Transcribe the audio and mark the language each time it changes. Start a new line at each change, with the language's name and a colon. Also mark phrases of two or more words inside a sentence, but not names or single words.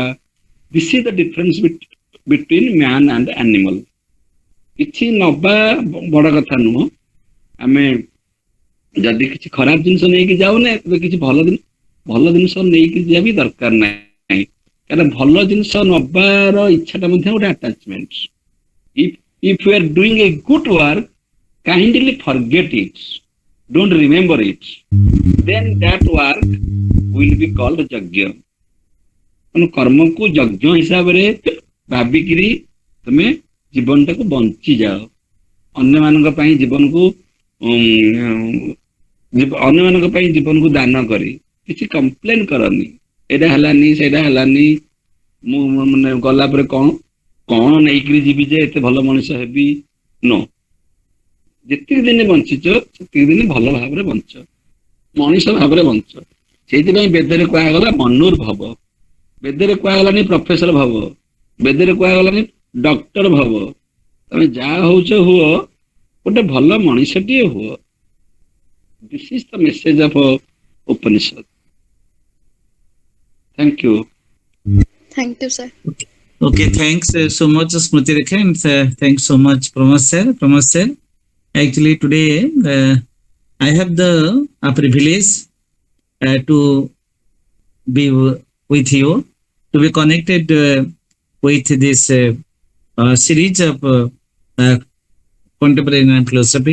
English: This is the difference between man and animal.
Odia: କିଛି ନବା ବଡ କଥା ନୁହଁ। ଆମେ ଯଦି କିଛି ଖରାପ ଜିନିଷ ନେଇକି ଯାଉନେ, ତେବେ କିଛି ଭଲ ଜିନିଷ ନେଇକି ଯିବା ବି ଦରକାର ନାହିଁ। କାରଣ ଭଲ ଜିନିଷ ନବାର ଇଚ୍ଛାଟା ମଧ୍ୟ ଗୋଟେ ଆଟାଚମେଣ୍ଟ।
English: If you are doing a good work, kindly forget it. Don't remember it. Then that work will be called ଯଜ୍ଞ।
Odia: କର୍ମକୁ ଯଜ୍ଞ ହିସାବରେ ଭାବିକିରି ତମେ ଜୀବନଟାକୁ ବଞ୍ଚି ଯାଅ। ଅନ୍ୟମାନଙ୍କ ପାଇଁ ଜୀବନକୁ ଦାନ କରି କିଛି କମ୍ପ୍ଲେନ କରନି, ଏଇଟା ହେଲାନି ସେଇଟା ହେଲାନି, ମୁଁ ମାନେ ଗଲା ପରେ କଣ ନେଇକିରି ଯିବି ଯେ ଏତେ ଭଲ ମଣିଷ ହେବି?
English: नो।
Odia: ଯେତିକି ଦିନ ବଞ୍ଚିଛ ସେତିକି ଦିନ ଭଲ ଭାବରେ ବଞ୍ଚ, ମଣିଷ ଭାବରେ ବଞ୍ଚ। ସେଇଥିପାଇଁ ବେଦରେ କୁହାଗଲା ମନୁର୍ଭବ। ବେଦରେ କୁହାଗଲାନି ପ୍ରଫେସର ଭବ, ବେଦରେ କୁହାଗଲାନି ଡକ୍ଟର ଭବ। ତମେ ଯାହା ହଉଛ ହୁଅ, ଗୋଟେ ଭଲ ମଣିଷଟିଏ ହୁଅ।
English: This is the message of Upanishad. Thank you. Thank you, sir. Okay, thanks so much, Smriti Rekha, and thanks so much, Pramod sir. Actually, today I have the privilege to be with you, to be connected with this series of contemporary Indian philosophy.